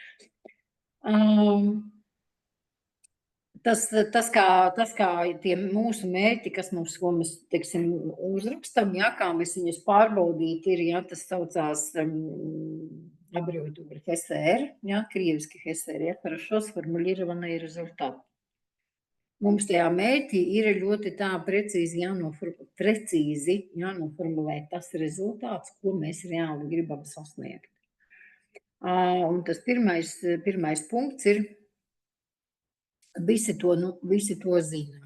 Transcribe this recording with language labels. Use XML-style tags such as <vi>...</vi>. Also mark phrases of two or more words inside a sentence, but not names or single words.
<lv>Tas kā tie mūsu mērķi, ko mēs, teiksim, uzrakstam, ja, kā mēs viņus pārbaudīt, ir, ja, tas saucās аббревиатура HSR, ja, krieviski HSR, ja,</lv> <ru>хорошо сформулированные результаты.</ru> <lv>Mums tajā mērķi ir ļoti tā precīzi jānoformulēt tas rezultāts, ko mēs reāli gribam sasniegt. Un tas pirmais punkts ir, visi to zina.</lv>